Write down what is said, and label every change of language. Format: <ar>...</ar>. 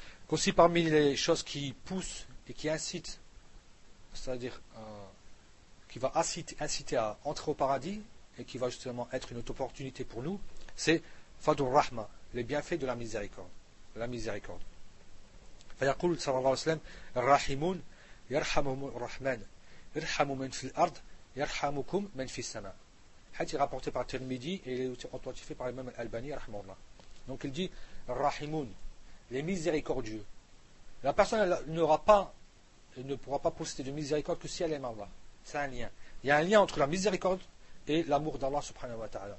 <fr>Aussi, parmi les choses qui poussent et qui incitent, c'est-à-dire qui va inciter à entrer au paradis et qui va justement être une opportunité pour nous, c'est Fadur Rahma, les bienfaits de la miséricorde. La miséricorde.</fr> <ar>فيقول صلى الله عليه وسلم الرحيمون يرحمهم الرحمن ارحموا من في الأرض يرحمكم من في السماء. حتى</ar> <fr>rapporté par Tirmidhi et il est authentifié par l'imam al-Albani rahimahullah. Donc il dit الرحيمون, les miséricordieux. La personne n'aura pas, ne pourra pas posséder de miséricorde que si elle aime Allah. C'est un lien. Il y a un lien entre la miséricorde et l'amour d'Allah subhanahu wa ta'ala.</fr>